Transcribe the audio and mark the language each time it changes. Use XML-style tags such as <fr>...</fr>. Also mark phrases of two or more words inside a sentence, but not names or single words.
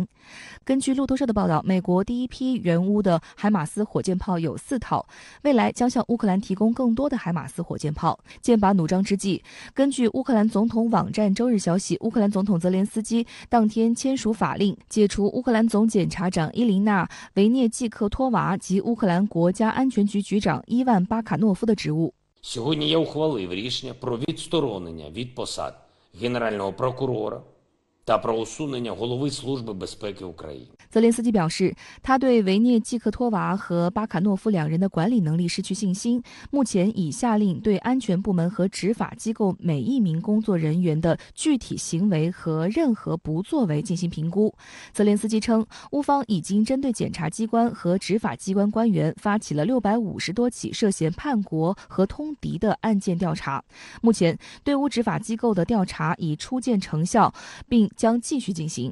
<zh>根据路透社的报道，美国第一批原乌的海马斯火箭炮有4套，未来将向乌克兰提供更多的海马斯火箭炮。剑拔弩张之际，根据乌克兰总统网站周日消息，乌克兰总统泽连斯基当天签署法令，解除乌克兰总检察长伊琳娜·维涅季克托娃及乌克兰国家安全局局长伊万·巴卡诺夫的职务。</zh> <uk>Сьогодні я ухвалив рішення про відсторонення від посад Генерального прокурора та про усунення голови Служби безпеки України。</uk> <zh>泽连斯基表示，他对维涅季克托娃和巴卡诺夫2人的管理能力失去信心，目前已下令对安全部门和执法机构每一名工作人员的具体行为和任何不作为进行评估。泽连斯基称，乌方已经针对检察机关和执法机关官员发起了650多起涉嫌叛国和通敌的案件调查，目前对乌执法机构的调查已初见成效，并将继续进行。</zh>